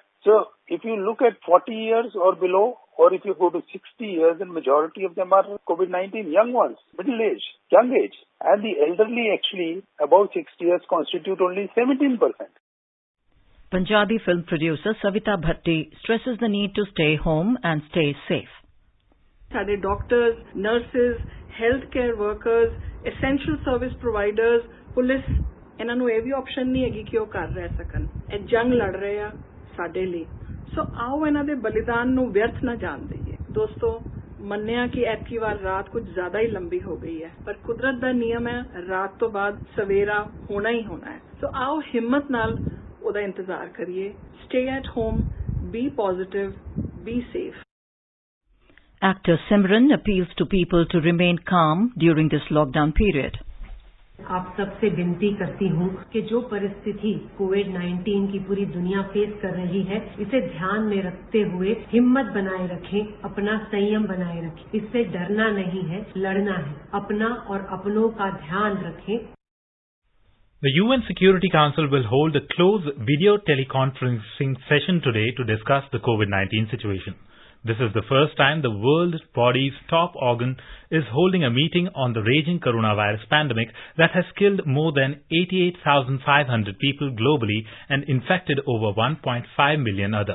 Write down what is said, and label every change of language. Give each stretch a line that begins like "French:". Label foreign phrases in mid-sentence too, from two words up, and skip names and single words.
English: So if you look at 40 years or below, or if you go to 60 years, then majority of them are COVID-19 young ones, middle age, young age. And the elderly actually above 60 years constitute only 17%. Punjabi film producer Savita Bhatti stresses the need to stay home and stay safe.
Punjabi: ਸਾਡੇ
English: doctors, nurses, health care workers, essential service providers,
Punjabi: ਪੁਲਿਸ, ਇਹਨਾਂ ਨੂੰ ਇਹ ਵੀ ਆਪਸ਼ਨ ਨਹੀਂ ਹੈਗੀ ਕਿ ਉਹ ਘਰ ਰਹਿ ਸਕਣ। ਇਹ ਜੰਗ ਲੜ ਰਹੇ ਆ ਸਾਡੇ ਲਈ। ਸੋ ਆਓ ਇਹਨਾਂ ਦੇ ਬਲੀਦਾਨ ਨੂੰ ਵਿਅਰਥ ਨਾ ਜਾਣ ਦਈਏ। ਦੋਸਤੋ, ਮੰਨਿਆ ਕਿ ਐਤਕੀ ਵਾਰ ਰਾਤ ਕੁਝ ਜ਼ਿਆਦਾ ਹੀ ਲੰਬੀ ਹੋ ਗਈ ਹੈ, ਪਰ ਕੁਦਰਤ ਦਾ ਨਿਯਮ ਹੈ ਰਾਤ ਤੋਂ ਬਾਅਦ ਸਵੇਰਾ ਹੋਣਾ ਹੀ ਹੋਣਾ ਹੈ। ਸੋ ਆਓ ਹਿੰਮਤ ਨਾਲ ਉਹਦਾ ਇੰਤਜ਼ਾਰ ਕਰੀਏ।
English: Stay at home, be positive, be safe. Actor Simran appeals to people to remain calm during this lockdown period.
Hindi: आप सबसे विनती करती हूँ कि जो परिस्थिति कोविड-19 की पूरी दुनिया फेस कर रही है, इसे ध्यान में रखते हुए हिम्मत बनाए रखें, अपना संयम बनाए रखें। इससे डरना नहीं है, लड़ना है। अपना और अपनों का ध्यान रखें।
English: The UN Security Council will hold a close video teleconferencing session today to discuss the COVID-19 situation. This is the first time the world body's top organ is holding a meeting on the raging coronavirus pandemic that has killed more than 88,500 people globally and infected over 1.5 million others.